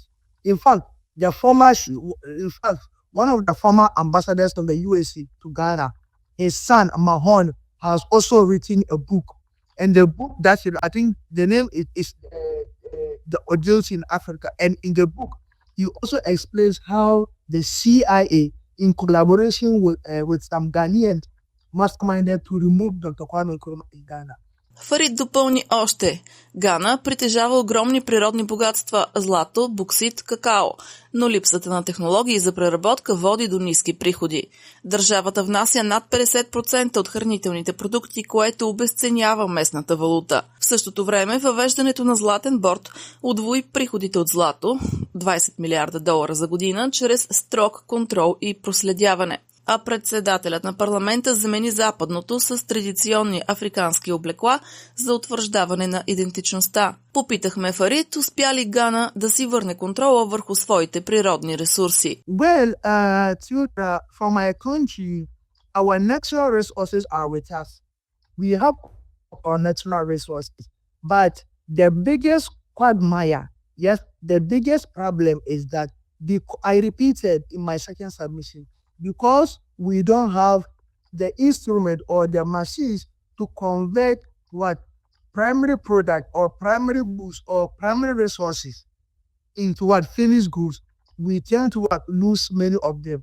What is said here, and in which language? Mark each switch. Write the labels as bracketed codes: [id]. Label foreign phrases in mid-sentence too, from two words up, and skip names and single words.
[en] In fact, one of the former ambassadors from the USA to Ghana, his son Mahon, has also written a book, and the book I think the name is The Ordeals in Africa. And in the book, he also explains how the CIA, in collaboration with some Ghanaians, masterminded to remove Dr. Kwame Nkrumah in Ghana. [bg] Фарид допълни още. Гана притежава огромни природни богатства – злато, боксит, какао, но липсата на технологии за преработка води до ниски приходи. Държавата внася над 50% от хранителните продукти, което обезценява местната валута. В същото време въвеждането на златен борд удвои приходите от злато – 20 милиарда долара за година, чрез строг контрол и проследяване. А председателят на парламента замени западното с традиционни африкански облекла за утвърждаване на идентичността. Попитахме Фарид, успя ли Гана да си върне контрола върху своите природни ресурси. [en] Well, for my country, our natural resources are with us. We have our natural resources. But the biggest quagmire, yes, the biggest problem is that, I repeated in my second submission, because we don't have the instrument or the machines to convert primary product or primary goods or primary resources into finished goods, we tend to lose many of them.